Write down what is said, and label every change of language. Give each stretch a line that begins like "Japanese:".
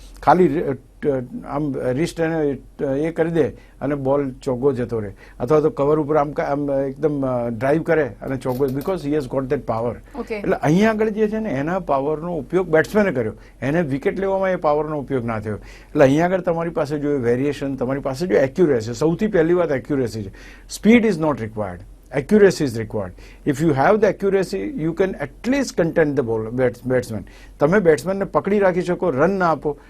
Gujarati: ખાલી આમ રિસ્ટ એને એ કરી દે અને બોલ ચોગ્ગો જતો રહે, અથવા તો કવર ઉપર આમ એકદમ ડ્રાઈવ કરે અને ચોગ્ગો,
English: Because he has got that power.
Gujarati: એટલે અહીં આગળ જે છે ને એના પાવરનો ઉપયોગ બેટ્સમેને કર્યો, એને વિકેટ લેવામાં એ પાવરનો ઉપયોગ ના થયો. એટલે અહીં આગળ તમારી પાસે જો વેરિએશન, તમારી પાસે જો એક્યુરેસી, સૌથી પહેલી વાત એક્યુરેસી છે.
English: Speed is not required, accuracy is required. If you have the accuracy, you can at least content the batsman.
Gujarati: તમે બેટ્સમેનને પકડી રાખી શકો, રન ના આપો.